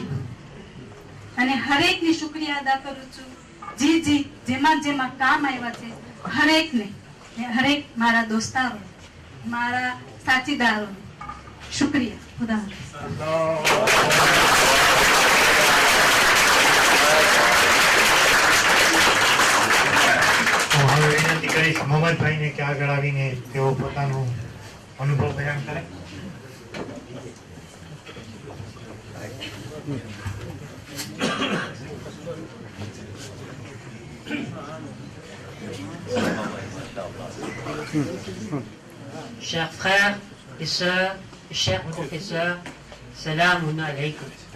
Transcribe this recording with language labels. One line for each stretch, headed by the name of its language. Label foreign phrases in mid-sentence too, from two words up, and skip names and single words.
Gujarati: અને હરેકની શુક્રિયા અદા કરું છું જેમાં કામ આવ્યા છે હરેકને, હરેક મારા દોસ્તારો, મારા સાથીદારો શુક્રિયા. ખુદા હવે વિનંતી કરીશ મોહમ્મદભાઈને કે આગળ આવીને તેઓ પોતાનો અનુભવ બયાન કરે.
French: Chers frères et sœurs, chers professeurs,
Arabic: سلام عليكم.